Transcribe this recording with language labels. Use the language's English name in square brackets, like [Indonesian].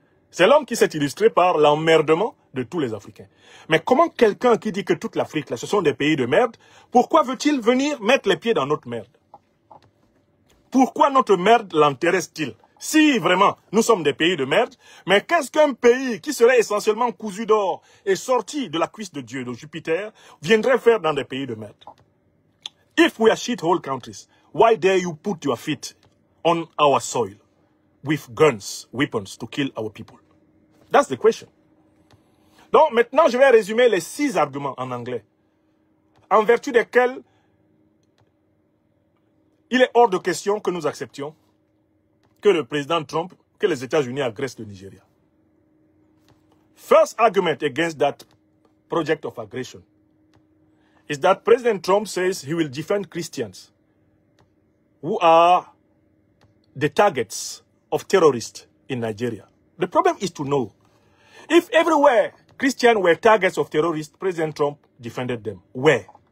[French] C'est l'homme qui s'est illustré par l'emmerdement de tous les Africains. Mais comment quelqu'un qui dit que toute l'Afrique, là, ce sont des pays de merde, pourquoi veut-il venir mettre les pieds dans notre merde? Pourquoi notre merde l'intéresse-t-il? Si vraiment nous sommes des pays de merde, mais qu'est-ce qu'un pays qui serait essentiellement cousu d'or et sorti de la cuisse de Dieu, de Jupiter, viendrait faire dans des pays de merde? [English] If we are shithole countries, why dare you put your feet on our soil with guns, weapons to kill our people? That's the question. [French] Donc maintenant, je vais résumer les 6 arguments en anglais, en vertu desquels il est hors de question que nous acceptions que le président Trump, que les États-Unis agressent le Nigeria. [English] First argument against that project of aggression is that President Trump says he will defend Christians who are the targets of terrorists in Nigeria. The problem is to know, if everywhere Christians were targets of terrorists, President Trump defended them. Where?